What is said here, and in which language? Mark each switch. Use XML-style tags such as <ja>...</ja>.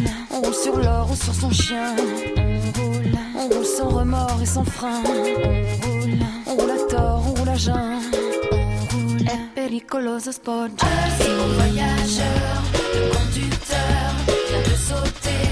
<fr>On roule sur l'or ou sur son chien. On roule sans remords et sans frein. On roule à tort, on roule à jeun. On roule,</fr> <it>è pericoloso spocersi.</it> <fr>Allô, voyageur, le conducteur vient de sauter.</fr>